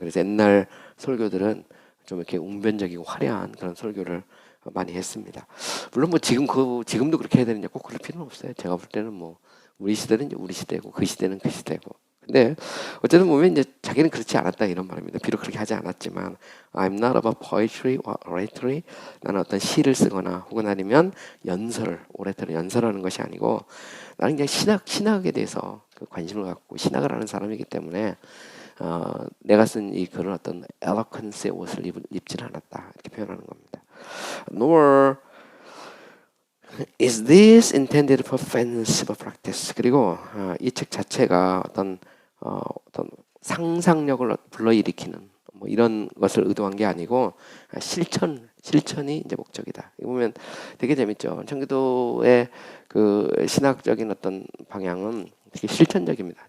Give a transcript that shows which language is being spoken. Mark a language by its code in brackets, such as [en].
[ko] 그래서 옛날 설교들은 좀 이렇게 웅변적이고 화려한 그런 설교를 많이 했습니다. 물론 뭐 지금도 그렇게 해야 되느냐 꼭 그럴 필요는 없어요. 제가 볼 때는 뭐 우리 시대는 이제 우리 시대고 그 시대는 그 시대고. 근데 어쨌든 보면 이제 자기는 그렇지 않았다 이런 말입니다. 비록 그렇게 하지 않았지만 [en] I'm not about poetry or oratory. [ko] 나는 어떤 시를 쓰거나 혹은 아니면 oratory 연설하는 것이 아니고 나는 그냥 신학에 대해서 관심을 갖고 신학을 하는 사람이기 때문에 내가 쓴 이 글은 어떤 엘로컨스의 옷을 입지는 않았다 이렇게 표현하는 겁니다. [en] Nor is this intended for fanciful practice. [ko] 그리고 이 책 자체가 어떤 상상력을 불러일으키는 뭐 이런 것을 의도한 게 아니고 실천이 이제 목적이다. 이거 보면 되게 재밌죠. 청교도의 그 신학적인 어떤 방향은 되게 실천적입니다.